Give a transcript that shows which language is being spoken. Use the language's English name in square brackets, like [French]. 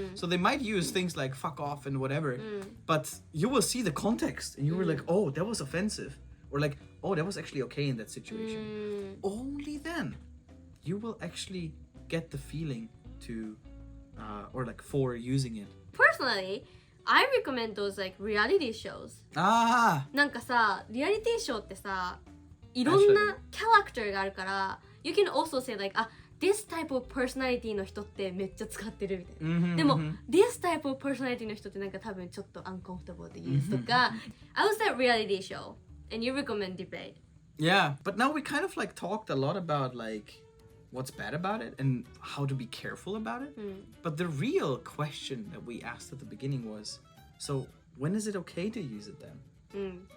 [English] So they might use things like fuck off and whatever, but you will see the context and you were like, oh, that was offensive, or like, oh, that was actually okay in that situation. Only then you will actually get the feeling to or like for using it. Personally, I recommend those like reality shows. [Japanese] なんかさ、リアリティショーってさ、いろんなキャラクターがあるから、 [English] You can also say like, this type of personality [Japanese] の人ってめっちゃ使ってるみたいな。でも、 [English] this type of personality [Japanese] の人ってなんか多分ちょっと [English] uncomfortable [Japanese] で言うとか。 [English] I was at reality show, and you recommend debate. Yeah, but now we kind of like talked a lot about like what's bad about it and how to be careful about it. But the real question that we asked at the beginning was, so when is it okay to use it then?